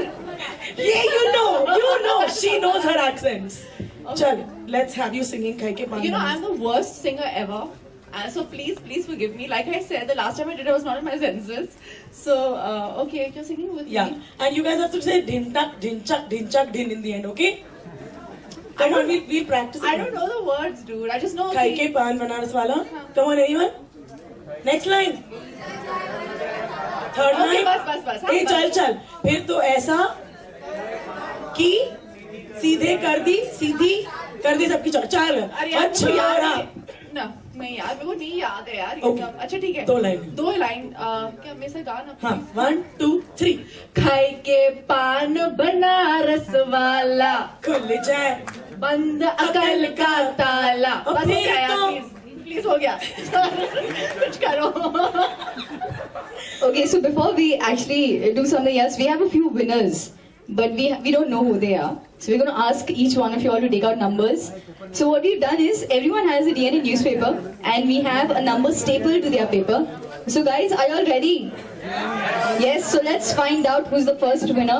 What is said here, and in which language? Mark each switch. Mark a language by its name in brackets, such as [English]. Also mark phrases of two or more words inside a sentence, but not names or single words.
[English] Yeah, you know, she knows her accents. Chal, let's have you singing Khai Ke Pan You know, Banaras. I'm the worst singer ever. So please forgive me. Like I said, the last time I did it, I was not in my senses. So, okay, you're singing with Yeah, me. and you guys have to say din tak, din chak, din chak, din in the end, okay? Come on, we'll practice. I don't know the words, dude. I just know. Khai Ke Pan Banaras Wala. Come on, anyone? Next line. Third Okay, line. [Hindi] बस. ए चल फिर तो ऐसा कि सीधे कर दी सबकी चाल अरे यार, मुझे याद अच्छा है। ना, नहीं यार, मेरे को नहीं याद है यार ये Okay. सब। अच्छा ठीक है। दो लाइन। क्या मेरे से गाना हाँ, please? 1, 2, 3 खाई के पान बनारस वाला खुल जाए बंद अकल का ताला। और बस हो फिर गया यार, तो- प्लीज हो गया। कुछ करो। [English] Okay, so before we actually do something else, we have a few winners, but we don't know who they are. So we're going to ask each one of you all to take out numbers. So what we've done is, everyone has a DNA newspaper, and we have a number stapled to their paper. So guys, are you all ready? Yes, so let's find out who's the first winner.